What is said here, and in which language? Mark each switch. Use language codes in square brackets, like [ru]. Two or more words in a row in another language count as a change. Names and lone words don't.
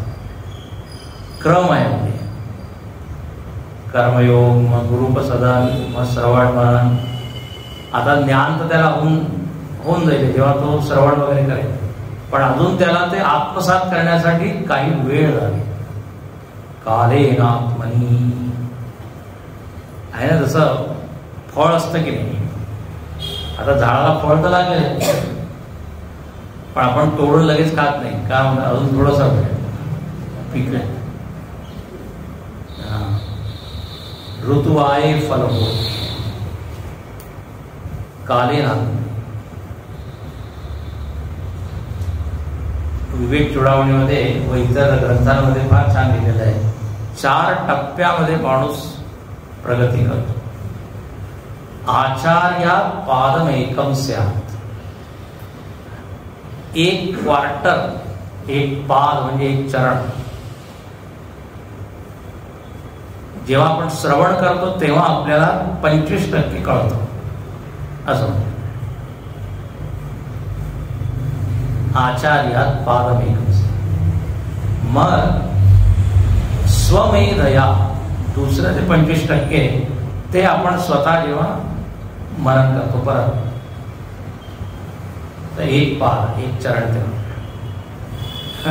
[mr] क्रम आहे म्हणजे कर्मयोग, मग गुरुपसदा, मग श्रवण मनन. आता ज्ञान तर त्याला होऊन जाईल जेव्हा तो श्रवण वगैरे करेल, पण अजून त्याला ते आत्मसात करण्यासाठी काही वेळ लागेल. [sa] कालेन आत्मनि [mr] आहे ना, जसं फळ असतं की नाही, आता झाडाला फळ तर लागेल, पण आपण तोडून लगेच खात नाही का, अजून थोडंसं पिकले. [sa] ऋतू आहे फल हो काले ना. [mr] विवेक चुडावणीमध्ये व इतर ग्रंथांमध्ये फार छान लिहिलेलं आहे. 4 टप्प्यामध्ये माणूस प्रगती करतो. [sa] आचार्यात पादमेकम स्यात्. [mr] 1 क्वार्टर, 1 पाद म्हणजे 1 चरण. जेव्हा आपण श्रवण करतो तेव्हा आपल्याला 25% कळतं असं. [sa] आचार्यात पादमेकम. [mr] मग स्वमेधया दुसरं ते 25% ते आपण स्वतः जेव्हा मनन करतो परत, तर 1 पाद 1 चरण तेव्हा.